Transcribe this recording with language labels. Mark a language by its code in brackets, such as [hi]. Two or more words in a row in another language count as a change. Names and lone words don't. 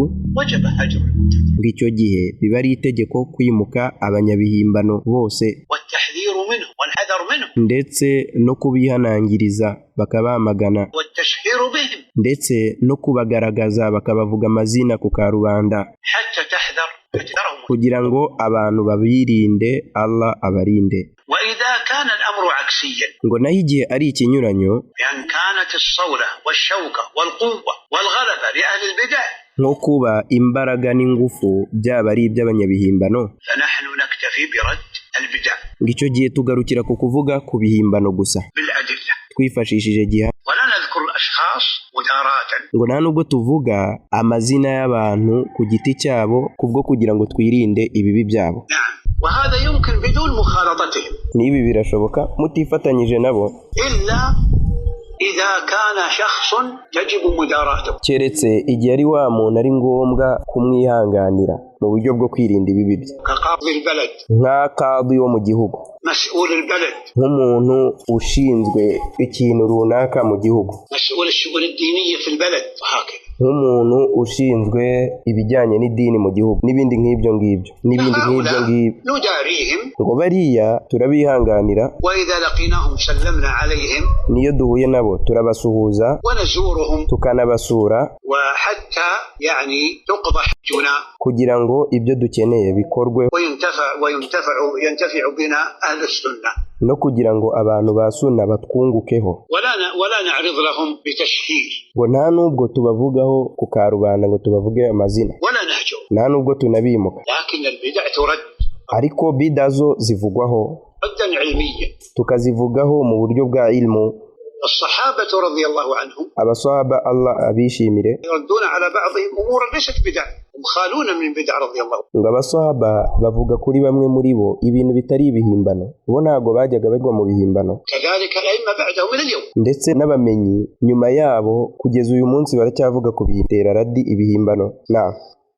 [ar] وجب هجر المبتدع [rw] ngo icyo gihe biba ari itegeko kwimuka abanyabihimbano bose [ar] والتحذير منه والحذر منه [rw] ndetse no kubihanangiriza bakabamagana [ar] والتشهير بهم [rw] ndetse no kubagaragaza bakabavuga amazina ku karubanda [ar] حتى تحذرهم. [rw] kugira ngo abantu babirinde, Allah abarinde. [ar] وإذا كان الأمر عكسيا [rw] ngo naho igihe ari ikinyuranyo, [ar] بأن كانت الصولة والشوكة والقوة والغلبة لأهل البدع [rw] nko kuba imbaraga n'ingufu byaba ari iby'abanyabihimbano, [ar] فنحن نكتفي برد البدع [rw] ngo icyo gihe tugarukira ku kuvuga ku bihimbano gusa [ar] بالأدلة [rw] twifashishije jihad, [ar] ولا نذكر الأشخاص مداراة. [rw] ngo nta nubwo tuvuga amazina y'abantu ku giti cyabo kubwo kugira ngo twirinde ibibi byabo. [ar] نعم، وهذا يمكن بدون مخالطتهم [rw] n'ibi birashoboka mutifatanyije nabo, [ar] إلا إذا كان شخص يجب مداراته [rw] keretse igihe ari wa muntu ari ngombwa kumwihanganira mu buryo bwo kwirinda ibibi bye, [ar] كقاضي البلد [rw] nk'akadi wo mu gihugu, [ar] مسؤول البلد [rw] nk'umuntu ushinzwe ikintu runaka mu gihugu, [ar] مسؤول الشؤون الدينية في البلد وهكذا. [rw] nk'umuntu ushinzwe ibijyanye n'idini mu gihugu n'ibindi nk'ibyo ngibyo [ar] نداريهم [rw] ngo bariya turabihanganira, [ar] وإذا لقيناهم سلمنا عليهم [rw] niyo duhuye nabo turabasuhuza [ar] ونزورهم [rw] tukanabasura [ar] وحتى يعني تقضى حجنا [rw] kugira ngo ibyo dukeneye bikorwe, [ar] ينتفع بنا أهل السنة [rw] no kugira ngo abantu ba sunna batwungukeho. [ar] ولا نعرض لهم بتشهير [rw] ngo nta nubwo tubavugaho ku karubanda ngo tubavuge amazina, [ar] ولا نهجر، [rw] nta nubwo tunabimuka, [ar] لكن البدع ترد [rw] ariko bidazo zivugwaho [ar] ردا علميا. [rw] tukazivugaho mu buryo bwa ilmu. [ar] الصحابة رضي الله عنهم [rw] abasahaba Allah abishimire [ar] يردون على بعضهم أمورا ليست بدع خالون من بدع رضي الله. [rw] ngo abasahaba bavuga kuri bamwe muri bo ibintu bitari ibihimbano, bo ntago bajyaga bagwa mu bihimbano. [ar] كذلك الأئمة بعدهم إلى اليوم. [rw] ndetse n'abamenyi nyuma yabo kugeza uyu munsi baracyavuga ku bitera radi ibihimbano.